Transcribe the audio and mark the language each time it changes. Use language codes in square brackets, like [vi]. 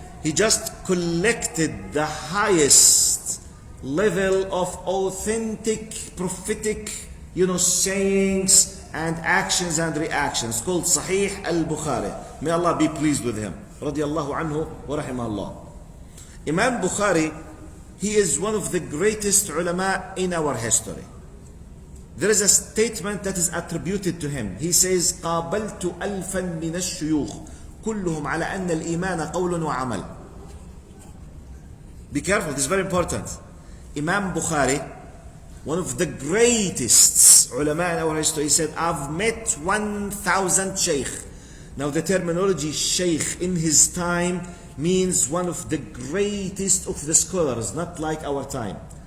[en] He just collected the highest level of authentic prophetic, sayings and actions and reactions, called Sahih al-Bukhari. May Allah be pleased with him. Radiyallahu anhu wa rahimahullah. Imam Bukhari, he is one of the greatest ulama in our history. There is a statement that is attributed to him. He says, [ar] قابلت ألفا من الشيوخ كلهم على أن الإيمان قول وعمل. [en] Be careful, this is very important. Imam Bukhari, one of the greatest ulama in our history, he said, I've met 1,000 shaykh. Now the terminology shaykh in his time means one of the greatest of the scholars, not like our time.